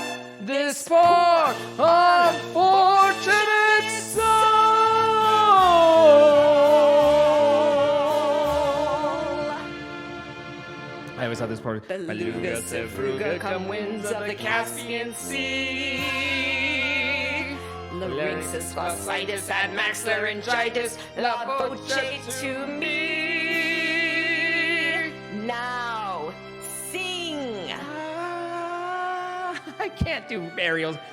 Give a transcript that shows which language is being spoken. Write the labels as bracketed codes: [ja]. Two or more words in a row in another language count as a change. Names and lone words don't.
[en] This poor, unfortunate soul. I always thought this part. Beluga, Sevruga, come winds of the Caspian Sea. Larynxus, fasciitis, admax, laryngitis, la voce to me. Now, sing. I can't do burials.